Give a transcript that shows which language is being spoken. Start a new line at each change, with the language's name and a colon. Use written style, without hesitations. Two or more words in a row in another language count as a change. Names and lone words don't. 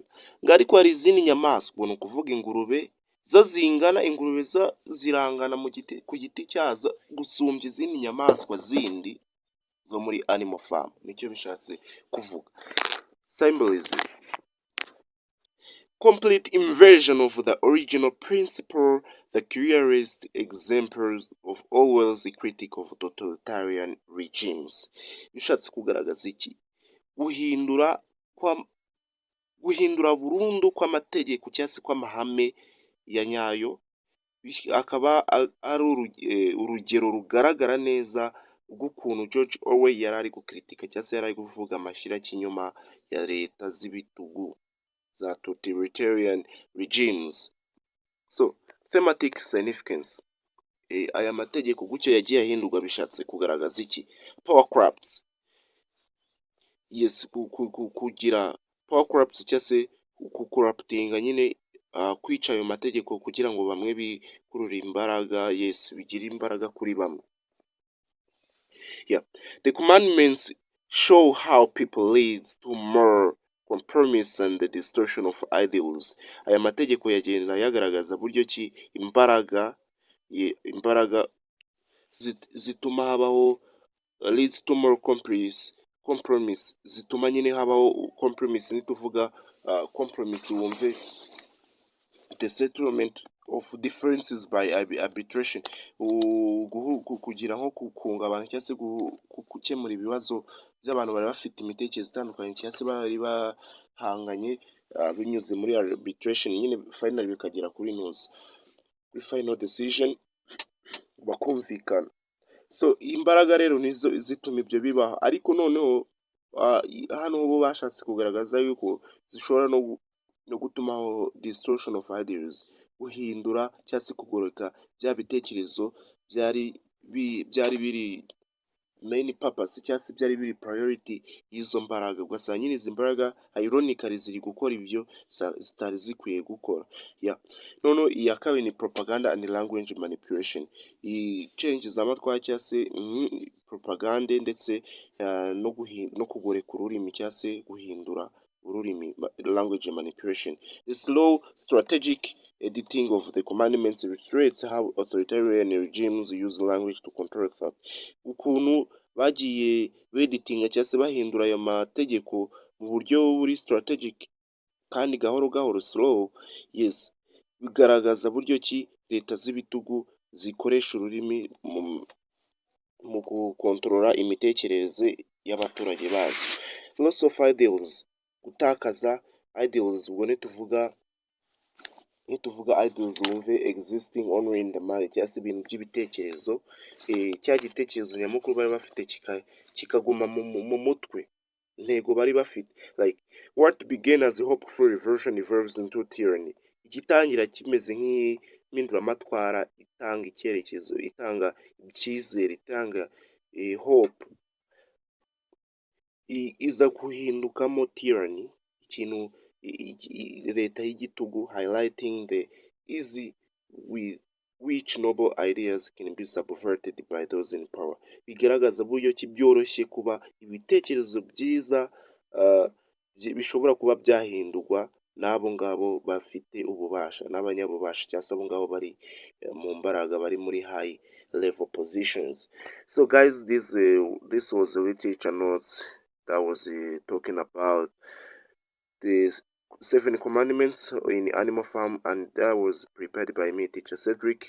Kinyarwanda: Ngo ariko hari izindi nyamaswa, ni ukuvuga ingurube zo zingana, ingurube zo zirangana ku giti cyazo gusumbya izindi nyamaswa zindi zo muri animal farm. Nicyo bishatse kuvuga. Symbolism.
English: Complete inversion of the original principle, the clearest examples of Orwell's critique of totalitarian regimes.
Kinyarwanda: Bishatse kugaragaza iki? Guhindura burundu kw'amategeko cyangwa se kw'amahame ya nyayo, akaba ari urugero rugaragara neza rw'ukuntu George Orwell yari ari gukritika cyangwa se yari ari kuvuga amashyirakinyoma ya leta z'ibitugu za
English: totalitarian regimes. So thematic significance,
Kinyarwanda: aya mategeko gutyo yagiye ahindurwa bishatse kugaragaza iki?
English: Power corrupts.
Kinyarwanda: Yes, kugira
English: power corrupts
Kinyarwanda: cyangwa se kucorruptinga nyine kwica ayo mategeko kugira ngo bamwe bikurure imbaraga, yes, bigire imbaraga kuri bamwe.
English: Yeah. The commandments show how people leads to more compromise and the distortion of ideals.
Kinyarwanda: Aya mategeko yagenda yagaragaza buryo ki imbaraga zituma habaho
English: leads to more compromise,
Kinyarwanda: zituma nyine habaho compromise. Nituvuga compromise wumve
English: the settlement of differences by arbitration,
Kinyarwanda: kugira nko kunga abantu cyangwa se gukemura ibibazo by'abantu bari bafite imitekerereze itandukanye cyangwa se bari bahanganye binyuze muri arbitration, nyine finally bikagera kuri
English: final decision
Kinyarwanda: bakumvikana. So imbaraga rero nizo zituma ibyo bibaho, ariko noneho hano bo bashatse kugaragaza yuko zishobora no gutuma
English: distortion of ideas,
Kinyarwanda: guhindura cyangwa se kugoreka bya bitekerezo byari biri
English: main purpose
Kinyarwanda: cyangwa se byari biri priority y'izo mbaraga. Ugasanga nyine izi mbaraga ironically ziri gukora ibyo zitari zikwiye gukora. Noneho iya kabiri ni
English: propaganda and language manipulation,
Kinyarwanda: icengeza amatwara cyangwa se propaganda ndetse no kugoreka ururimi cyangwa se guhindura ururimi,
English: language manipulation. The slow strategic editing of the commandments illustrates how authoritarian regimes use language to control thought.
Kinyarwanda: Ukuntu bagiye beditinga cyangwa se bahindura ayo mategeko mu buryo buri strategic kandi gahoro gahoro, slow, yes, bigaragaza buryo ki leta z'ibitugu zikoresha ururimi mu gukontorora imitekerereze y'abaturage bazo.
English: Loss of ideals,
Kinyarwanda: gutakaza ideals. Ubwo nituvuga ideals wumve
English: existing only in the mind,
Kinyarwanda: cyangwa se ibintu by'ibitekerezo, cya gitekerezo nyamukuru bari bafite kikaguma mu mutwe, intego bari bafite.
English: Like what began as a hopeful revolution evolves into tyranny.
Kinyarwanda: Igitangira kimeze nk'impinduramatwara itanga icyerekezo, itanga icyizere,
English: itanga hope,
Kinyarwanda: iza guhindukamo tyranny, ikintu leta y'igitugu,
English: highlighting the easy with which noble ideas can be subverted by those in power.
Kinyarwanda: Bigaragaza buryo ki byoroshye kuba ibitekerezo byiza bishobora kuba byahindurwa n'abo ngabo bafite ububasha, n'abanyabubasha cyangwa se abo ngabo bari mu mbaraga, bari muri
English: high level positions. So guys, this was a literature notes that was talking about the 7 commandments in Animal Farm, and that was prepared by me, teacher Cedric.